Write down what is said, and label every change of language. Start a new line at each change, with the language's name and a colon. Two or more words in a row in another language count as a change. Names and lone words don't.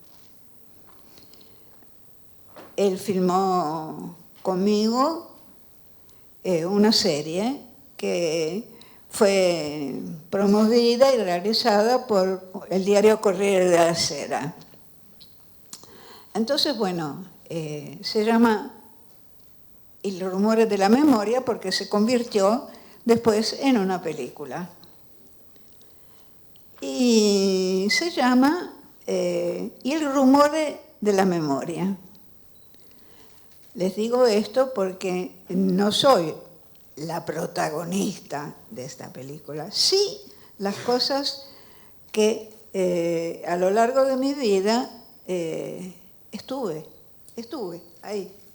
Spanish: Él filmó conmigo una serie que fue promovida y realizada por el diario Corriere della Sera. Entonces, bueno, se llama Il rumore della memoria porque se convirtió después en una película. Y se llama Il rumore della memoria. Les digo esto porque no soy la protagonista de esta película. Sí, las cosas que a lo largo de mi vida estuve ahí.